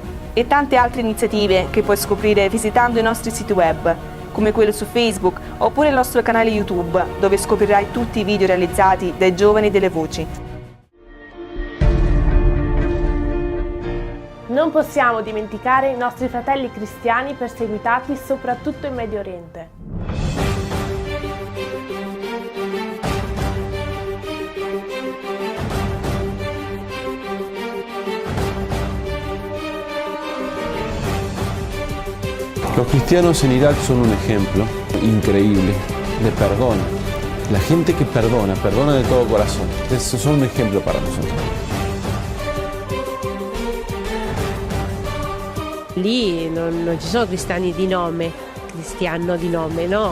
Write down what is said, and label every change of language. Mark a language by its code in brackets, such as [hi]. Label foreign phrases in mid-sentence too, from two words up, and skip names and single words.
[it] E tante altre iniziative che puoi scoprire visitando i nostri siti web, come quello su Facebook oppure il nostro canale YouTube, dove scoprirai tutti i video realizzati dai giovani delle Voci. Non possiamo dimenticare i nostri fratelli cristiani perseguitati soprattutto in Medio Oriente. [es] Los cristianos en Irak son un ejemplo increíble de perdón. La gente que perdona de todo corazón. Esos son un ejemplo para nosotros. [it] Lì non ci sono cristiani di nome, cristiano di nome, no.